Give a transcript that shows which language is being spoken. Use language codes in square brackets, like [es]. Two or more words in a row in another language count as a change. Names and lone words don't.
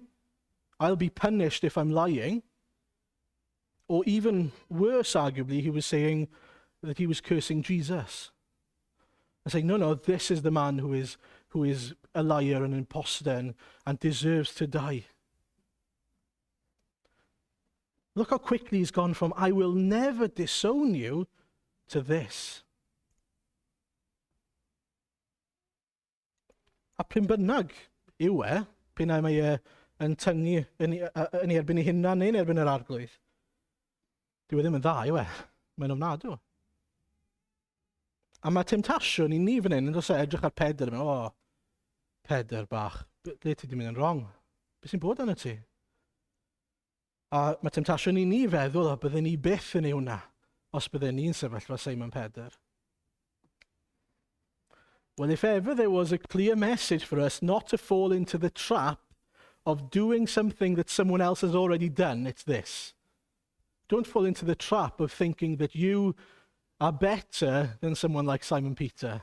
[en] I'll be punished if I'm lying." Or even worse, arguably, he was saying that he was cursing Jesus. And saying, no, this is the man who is a liar and an imposter and deserves to die. Look how quickly he's gone from, "I will never disown you," to this. [cy] A pryn bynnag yw e, pyn ai mae yn tyngu yn erbyn ei hunan neu'n erbyn yr arglwydd. Dyw e ddim yn dda yw e, mae'n ofnadw. A mae temtasiwn i ni fan hyn yn dos edrych ar Pedr, Pedr bach, ble ti di mynd yn wrong? Be sy'n bod yna ti? A mae temtasiwn i ni feddwl, bydden ni byth yn ei hwnna, os bydden ni'n sefyll fel Simon Pedr. [en] Well, if ever there was a clear message for us not to fall into the trap of doing something that someone else has already done, it's this. Don't fall into the trap of thinking that you are better than someone like Simon Peter.